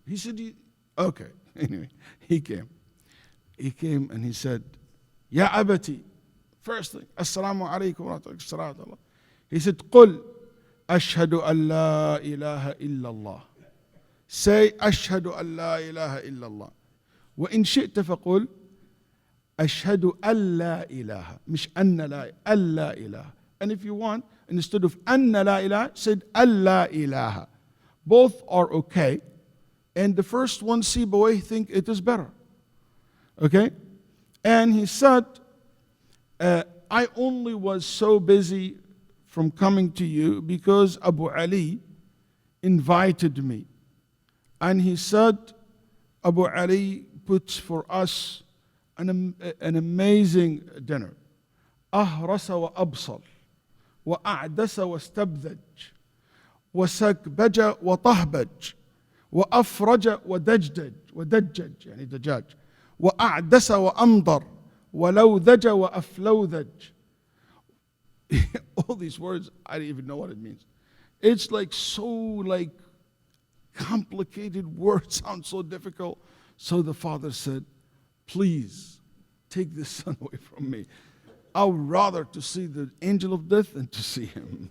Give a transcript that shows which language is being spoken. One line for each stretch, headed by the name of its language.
English: He said, okay. Anyway, he came. He came and he said,
Arabic: Ya abati.
English: First thing, Assalamu alaikum wa rahmatullahi. He said,
Arabic: Qul ashhadu an la ilaha illallah.
English: Say,
Arabic: ashhadu an la ilaha illallah. وإن شئت فقل أشهد أن لا إله مش أن لا ألا إله.
English: And if you want, instead of
Arabic: أن لا إله,
English: said
Arabic: ألا إله.
English: Both are okay. And the first one, Sibawayh, think it is better. Okay? And he said, I only was so busy from coming to you because Abu Ali invited me. And he said, Abu Ali puts for us an amazing dinner.
Arabic: أهرس وأبصر وأعدس واستبذج وسكبج وطهبج وأفرج ودجج يعني دجاج وأعدس وأمضر ولوذج وأفلوذج.
English: All these words, I don't even know what it means. It's like so like complicated words, sound so difficult. So the father said, please take this son away from me. I would rather to see the angel of death than to see him.